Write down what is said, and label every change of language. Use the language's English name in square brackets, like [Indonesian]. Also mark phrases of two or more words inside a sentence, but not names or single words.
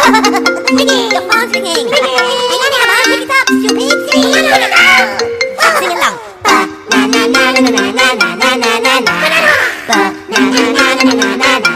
[English] Ricky, your phone's ringing. Ricky, come on, pick it up, stupid. Sing along. Ba na na na na na na na na na na. Ba na na na na na na na.